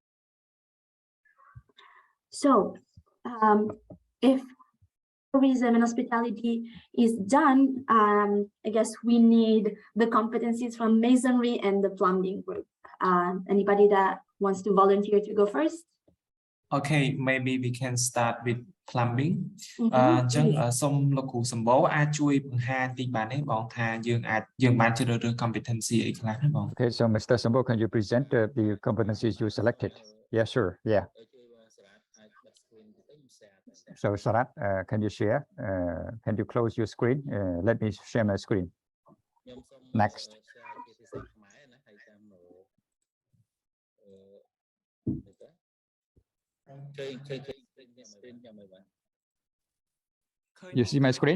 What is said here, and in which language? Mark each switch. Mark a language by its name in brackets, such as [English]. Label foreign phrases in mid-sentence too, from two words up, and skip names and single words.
[English] So if tourism and hospitality is done, I guess we need the competencies from masonry and the plumbing group. Anybody that wants to volunteer to go first? Okay, maybe we can start with plumbing. [Khmer] អញ្ចឹង សូមលោកគ្រូសម្បូរអាចជួយបង្ហាញតិចបានទេបងថាយើងបានជ្រើសរើស competency អីខ្លះណាបង [English] Okay, so Mr. Sambo, can you present the competencies you selected? Yeah, sure. Yeah. So Sarat, can you share? Can you close your screen? Let me share my screen. Next. You see my screen?